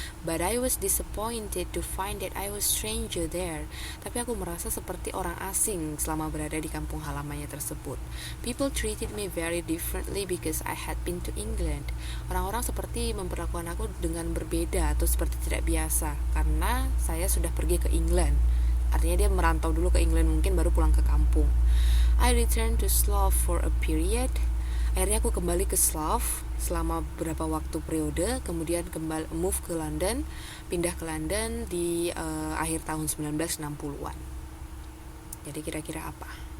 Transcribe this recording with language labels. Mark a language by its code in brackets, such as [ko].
[en] But I was disappointed to find that I was stranger there. [id] Tapi aku merasa seperti orang asing selama berada di kampung halamannya tersebut. [en] People treated me very differently because I had been to England. [id] Orang-orang seperti memperlakukan aku dengan berbeda atau seperti tidak biasa karena saya sudah pergi ke England. Artinya dia merantau dulu ke England, mungkin baru pulang ke kampung. [en] I returned to Slough for a period. [id] Akhirnya aku kembali ke Slough selama beberapa waktu periode, kemudian move ke London, pindah ke London di akhir tahun 1960-an. Jadi kira-kira apa?